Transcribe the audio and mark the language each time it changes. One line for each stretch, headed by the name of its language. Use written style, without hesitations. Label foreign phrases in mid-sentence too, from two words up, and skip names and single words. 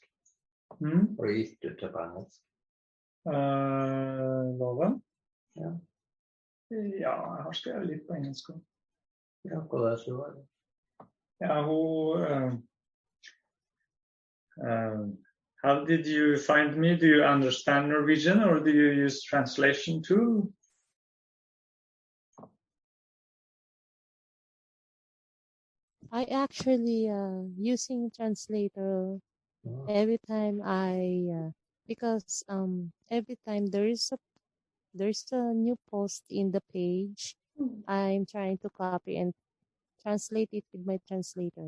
Norwegian: Har du gitt ut det på engelsk? Loven? Ja. Ja, jeg har skrevet litt på engelsk. Ja, hva det så var det? Ja,
English: how did you find me? Do you understand Norwegian or do you use translation too? I actually using translator every time because every time there's a new post in the page, I'm trying to copy and translate it with my translator.